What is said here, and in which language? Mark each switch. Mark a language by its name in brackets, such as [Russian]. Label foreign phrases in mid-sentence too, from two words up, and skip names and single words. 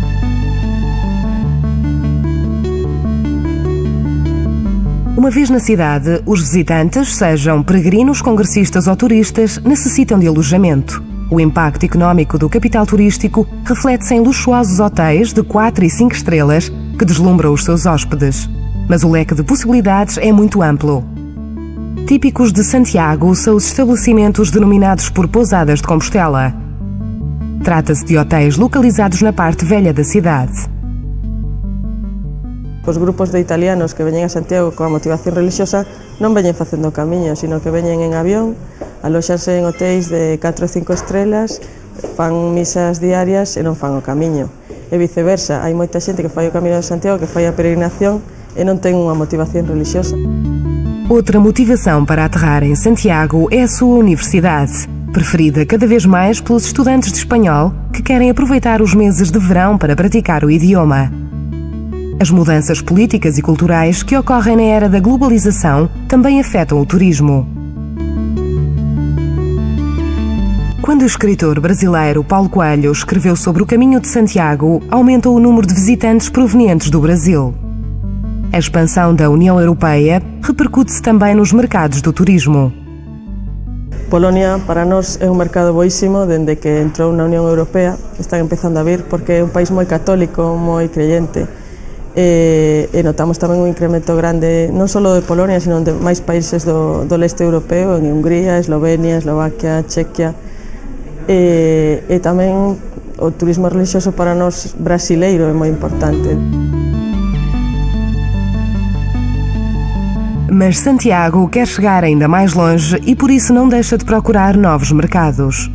[Portuguese] Uma vez na cidade, os visitantes, sejam peregrinos, congressistas ou turistas, necessitam de alojamento. O impacto económico do capital turístico reflete-se em luxuosos hotéis de 4 e 5 estrelas que deslumbram os seus hóspedes. Mas o leque de possibilidades é muito amplo. Típicos de Santiago são os estabelecimentos denominados por pousadas de Compostela. Trata-se de hotéis localizados na parte velha da cidade. [Galician] Os grupos de italianos que veñen a Santiago coa motivación religiosa non veñen facendo o camiño, sino que veñen en avión, alóxanse en hotéis de 4 ou 5 estrelas, fan misas diarias e non fan o camiño. E viceversa, hai moita xente que fai o camiño de Santiago, que fai a peregrinación e non ten unha motivación religiosa. [Portuguese] Outra motivação para aterrar em Santiago é a sua universidade, preferida cada vez mais pelos estudantes de espanhol que querem aproveitar os meses de verão para praticar o idioma. As mudanças políticas e culturais que ocorrem na era da globalização também afetam o turismo. Quando o escritor brasileiro Paulo Coelho escreveu sobre o Caminho de Santiago, aumentou o número de visitantes provenientes do Brasil. A expansão da União Europeia repercute-se também nos mercados do turismo. [Galician] Polonia, para nós, é un mercado boísimo dende que entrou na Unión Europea. Están empezando a vir porque é un país moi católico, moi creyente. E notamos tamén un incremento grande non só de Polonia, sino de máis países do leste europeo, en Hungría, Eslovenia, Eslovaquia, Chequia. E tamén o turismo religioso para nós brasileiro é moi importante. [Portuguese] Mas Santiago quer chegar ainda mais longe e por isso não deixa de procurar novos mercados.